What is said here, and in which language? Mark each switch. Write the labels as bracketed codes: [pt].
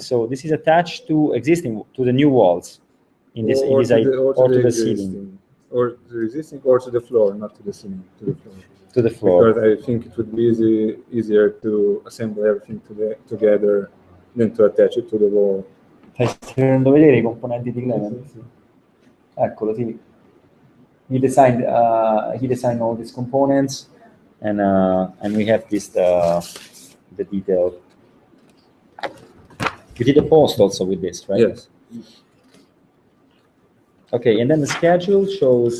[en] So this is attached to the new walls to the ceiling. Or to the existing, or to the floor, not to the ceiling, to the floor. To the floor. Because I think it would be easier to assemble everything together than to attach it to the wall. [it] Stai facendo vedere I componenti di Clement? Eccolo, sì. [en] He designed all these components, and we have this the detail. You did a post also with this, right? Yes. Okay, and then the schedule shows.